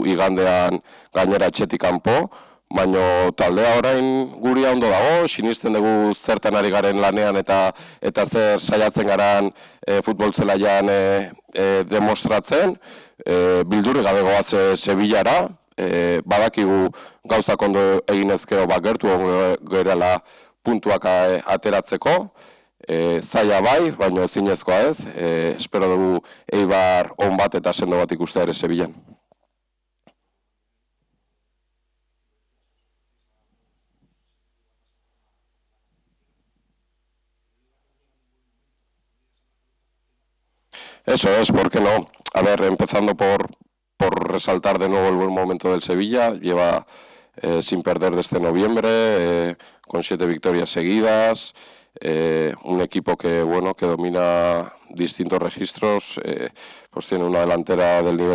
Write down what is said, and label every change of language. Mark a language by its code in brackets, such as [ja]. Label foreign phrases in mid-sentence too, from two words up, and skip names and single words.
[eu] igandean gainera etxetik kanpo, baina taldea orain guria ondo dago, sinisten dugu zertan ari garen lanean eta zer saiatzen garan futbol zelaian demostratzen, bildurri gabe goaz Sevillara, badakigu gauzak ondo eginezkero gertu gerela puntuak ateratzeko, zaila bai, baina zinezkoa ez, espero dugu Eibar on bat eta sendo bat ikustea ere Sevillan. [es] Eso es, ¿por qué no? A ver, empezando por resaltar de nuevo el buen momento del Sevilla, lleva sin perder desde noviembre, con 7 victorias seguidas, un equipo que, bueno, que domina distintos registros, pues tiene una delantera del nivel